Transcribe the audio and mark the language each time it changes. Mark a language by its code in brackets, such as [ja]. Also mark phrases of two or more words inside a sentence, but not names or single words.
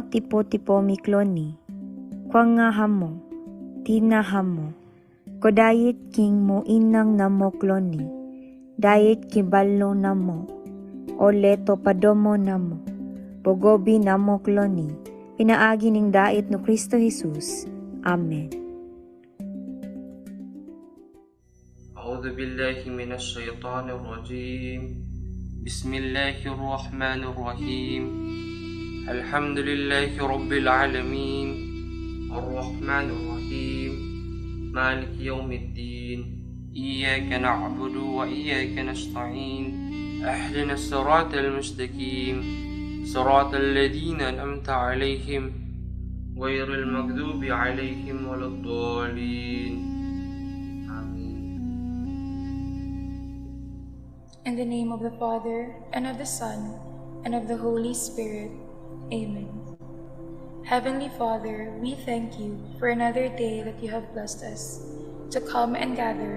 [mry] tipo-tipo mikloni, kwanga hamo, tina hamo, kodayit king mo inang namo kloni, dayit kibalo namo, oleto padomo namo, bogobi namo kloni, pinaagi ning dait no Kristo Jesus. Amen. [ar] أعوذ بالله من الشيطان الرجيم بسم الله الرحمن الرحيم الحمد لله رب العالمين الرحمن الرحيم مالك يوم الدين إياك نعبد وإياك نستعين اهدنا الصراط المستقيم صراط الذين أنعمت عليهم غير المغضوب عليهم ولا الضالين. [en] In the name of the Father, and of the Son, and of the Holy Spirit. Amen. Heavenly Father, we thank you for another day that you have blessed us to come and gather.